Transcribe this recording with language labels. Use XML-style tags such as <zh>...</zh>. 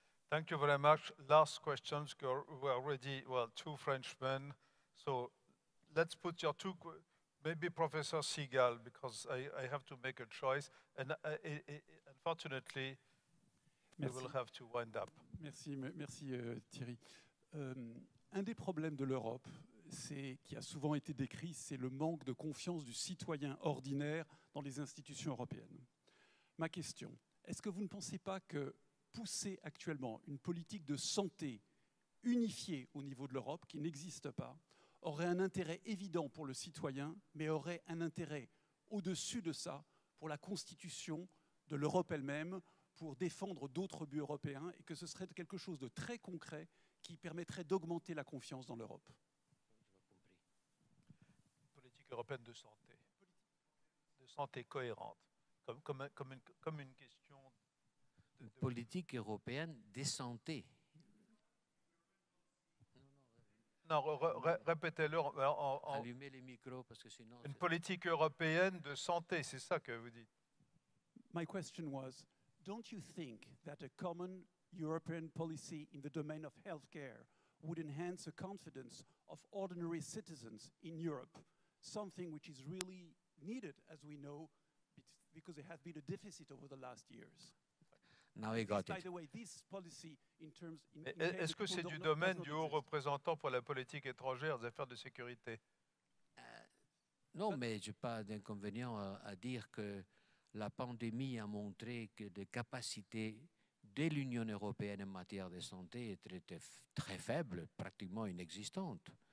<en>Thank you very much. Last questions. We're already, well, two Frenchmen. So let's put your two, maybe Professor Segal, because I have to make a choice. And unfortunately, we will have to wind up.</en> <fr>Merci Thierry. Un des problèmes de l'Europe, qui a souvent été décrit, c'est le manque de confiance du citoyen ordinaire dans les institutions européennes. Ma question, est-ce que vous ne pensez pas que pousser actuellement une politique de santé unifiée au niveau de l'Europe, qui n'existe pas, aurait un intérêt évident pour le citoyen, mais aurait un intérêt au-dessus de ça pour la constitution de l'Europe elle-même, pour défendre d'autres buts européens, et que ce serait quelque chose de très concret qui permettrait d'augmenter la confiance dans l'Europe? Politique européenne de santé cohérente, comme une question de politique européenne de santé. Non, répétez-le. Allumez les micros parce que sinon. Une politique européenne de santé, c'est ça que vous dites.</fr> <en>My question was, don't you think that a common European policy in the domain of healthcare would enhance the confidence of ordinary citizens in Europe, something which is really needed, as we know, because there has been a deficit over the last years? Now I got it. By the way, this policy in terms</en> <fr>Est-ce que c'est du domaine du haut représentant pour la politique étrangère, des affaires de sécurité? Non, mais je n'ai pas d'inconvénient à dire que la pandémie a montré que les capacités de l'Union européenne en matière de santé étaient très faibles, pratiquement inexistantes.</fr>